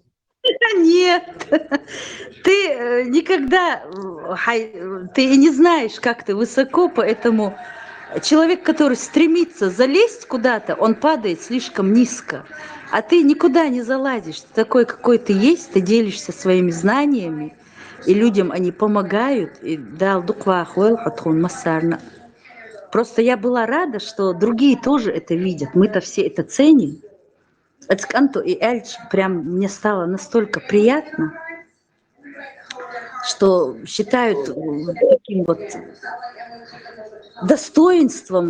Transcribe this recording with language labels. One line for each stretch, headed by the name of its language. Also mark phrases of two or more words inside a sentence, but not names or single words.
Russian: Нет, ты никогда, ты не знаешь, как ты высоко, поэтому человек, который стремится залезть куда-то, он падает слишком низко, а ты никуда не залазишь, ты такой, какой ты есть, ты делишься своими знаниями, и людям они помогают, и
Chechen: дал дуквахуэл хатхун массарна.
Russian: Просто я была рада, что другие тоже это видят, мы-то все это ценим. Эцканту и Эльч, прям мне стало настолько приятно, что считают таким вот достоинством.